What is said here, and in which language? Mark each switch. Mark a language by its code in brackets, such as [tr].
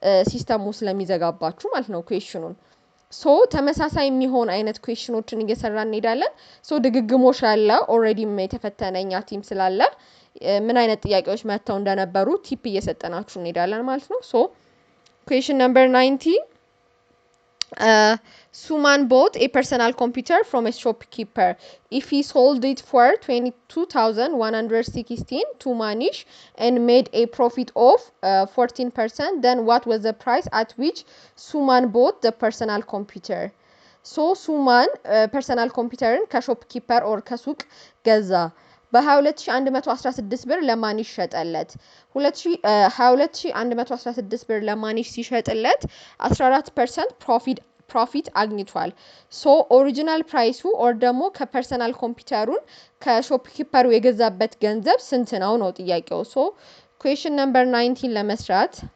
[am] ሲስተሙ ስለሚዘጋባችሁ ማለት ነው ኩዌስችኑን። ሶ ተመሳሳይ የሚሆን አይነት ኩዌስችኖችን እየሰራን እንሄዳለን። ሶ ድግግሞሽ ያለ ኦልሬዲም የተፈተነኛ ቲም ስላለ ምን አይነት ጥያቄዎች መተው እንደነበሩ ቲፕ እየሰጠናችሁ እንሄዳለን ማለት ነው። ሶ ኩዌስችን ነምበር 90 [en] Suman bought a personal computer from a shopkeeper. If he sold it for 22,116 to Manish and made a profit of 14%, then what was the price at which Suman bought the personal computer? [am] So Suman personal computer ከሾፕኪፐር ኦር ከሱቅ ገዛ በ22116 ብር ለማኒሽ ሸጠለት። 22116 ብር ለማኒሽ ሲሸጥለት 14% ፕሮፊት አግኝቷል። ሶ ኦሪጂናል ፕራይሱ ኦር ደግሞ ከፐርሰናል ኮምፒውተሩን ከሾፕኪፐሩ የገዛበት ገንዘብ ስንት ነው ነው ጥያቄው። ሶ ኩዌስችን ነምበር 19 ለመስራት